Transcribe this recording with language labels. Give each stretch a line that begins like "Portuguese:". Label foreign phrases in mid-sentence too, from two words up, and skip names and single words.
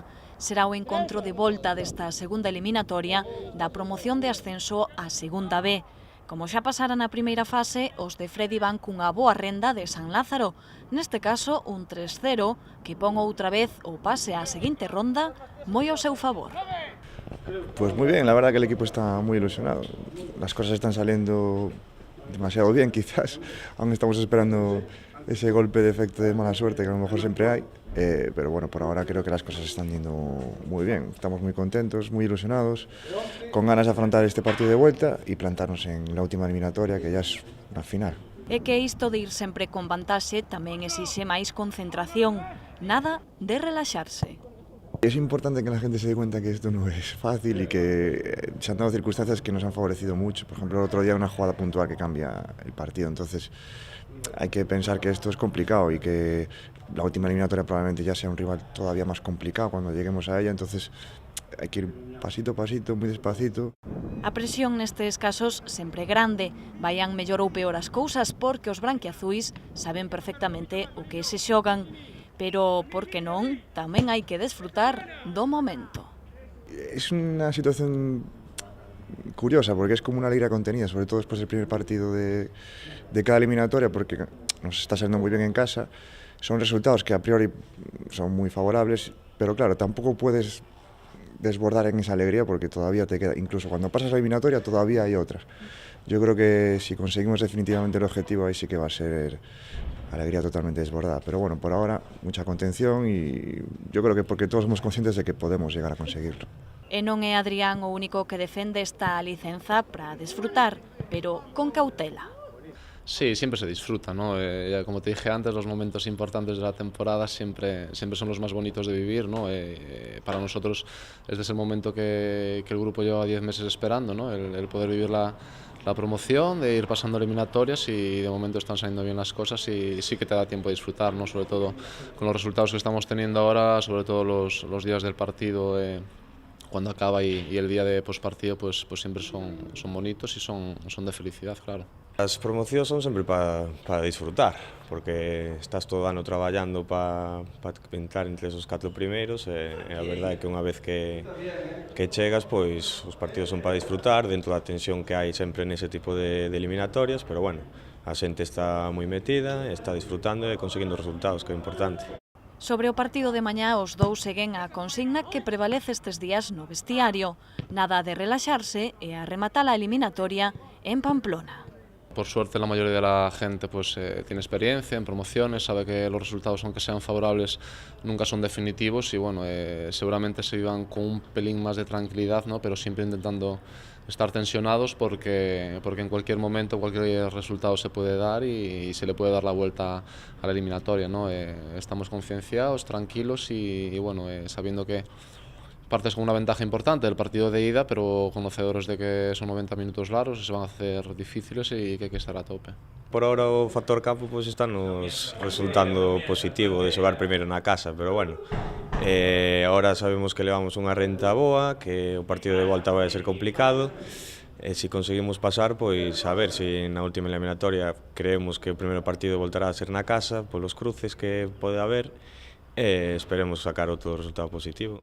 Galician: Será o encontro de volta desta segunda eliminatoria da promoción de ascenso á segunda B. Como xa pasara na primeira fase, os de Freddy van cunha boa renda de San Lázaro. Neste caso, un 3-0 que pon outra vez o pase á seguinte ronda moi ao seu favor.
Spanish: Pues muy bien, la verdad que el equipo está muy ilusionado. Las cosas están saliendo demasiado bien, quizás. Aún estamos esperando ese golpe de efecto de mala suerte que a lo mejor siempre hay. Pero bueno, por ahora creo que las cosas están yendo muy bien. Estamos muy contentos, muy ilusionados, con ganas de afrontar este partido de vuelta y plantarnos en la última eliminatoria, que ya es una final.
Galician: É que isto de ir sempre con vantaxe tamén exixe máis concentración, nada de relaxarse.
Spanish: Es importante que la gente se dé cuenta que esto no es fácil y que se han dado circunstancias que nos han favorecido mucho. Por ejemplo, el otro día una jugada puntual que cambia el partido, entonces hay que pensar que esto es complicado y que la última eliminatoria probablemente ya sea un rival todavía más complicado cuando lleguemos a ella, entonces hay que ir pasito a pasito, muy despacito.
Galician: A presión nestes casos sempre é grande, vayan mellor ou peor as cousas porque os branquiazuis saben perfectamente o que se xogan, pero, por que non, tamén hai que desfrutar do momento.
Spanish: Es una situación curiosa porque es como una liga contenida, sobre todo después del primer partido de cada eliminatoria, porque nos está saliendo muy bien en casa. Son resultados que a priori son muy favorables, pero claro, tampoco puedes desbordar en esa alegría porque todavía te queda, incluso cuando pasas la eliminatoria todavía hay otras. Yo creo que si conseguimos definitivamente el objetivo ahí sí que va a ser alegría totalmente desbordada, pero bueno, por ahora mucha contención y yo creo que porque todos somos conscientes de que podemos llegar a conseguirlo.
Galician: E non é Adrián o único que defende esta licenza para desfrutar, pero con cautela.
Spanish: Sí, siempre se disfruta, ¿no? Como te dije antes, los momentos importantes de la temporada siempre son los más bonitos de vivir, ¿no? Para nosotros es ese momento que el grupo lleva 10 meses esperando, ¿no? El poder vivir la promoción, de ir pasando eliminatorias y de momento están saliendo bien las cosas y sí que te da tiempo de disfrutar, ¿no? Sobre todo con los resultados que estamos teniendo ahora, sobre todo los días del partido cuando acaba y el día de postpartido pues siempre son bonitos y son de felicidad, claro.
Galician: As promocións son sempre para disfrutar, porque estás todo ano traballando para entrar entre esos 4 primeiros e a verdade é que unha vez que chegas, pois os partidos son para disfrutar dentro da tensión que hai sempre nese tipo de eliminatorias, pero bueno, a xente está moi metida, está disfrutando e conseguindo resultados, que é importante. Sobre o partido de mañá, os dous seguen a consigna que prevalece estes días no vestiario. Nada de relaxarse e a rematar a eliminatoria en Pamplona.
Spanish: Por suerte la mayoría de la gente pues, tiene experiencia en promociones, sabe que los resultados aunque sean favorables nunca son definitivos y bueno, seguramente se vivan con un pelín más de tranquilidad, ¿no? Pero siempre intentando estar tensionados porque en cualquier momento cualquier resultado se puede dar y se le puede dar la vuelta a la eliminatoria, ¿no? Estamos concienciados, tranquilos y bueno, sabiendo que partes con una ventaja importante del partido de ida, pero conocedores de que son 90 minutos largos, se van a hacer difíciles y que hay que estar a tope.
Galician: Por ahora o factor campo pues, está nos resultando positivo de xogar primeiro na casa, pero bueno, ahora sabemos que levamos unha renta boa, que o partido de volta vai a ser complicado, e se conseguimos pasar, pois a ver se na última eliminatoria creemos que o primeiro partido voltará a ser na casa, polos cruces que pode haber, e esperemos sacar outro resultado positivo.